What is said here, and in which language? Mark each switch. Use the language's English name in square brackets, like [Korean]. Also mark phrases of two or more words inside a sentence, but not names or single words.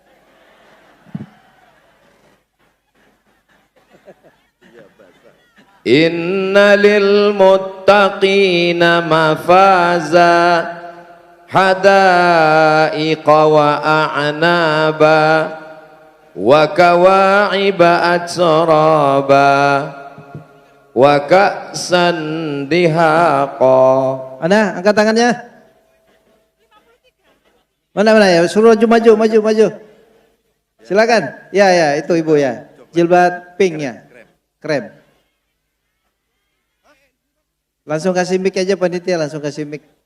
[Arabic] إن للمتقين مفازا. حدائق وأعنابا وكواعب أترابا وكأسا دهاقا. [Indonesian] Mana? Angkat tangannya. Mana ya? Suruh maju. Silakan. Ya, itu ibu ya. Jilbab pink ya. Krem. Langsung kasih mic aja panitia, langsung kasih mic.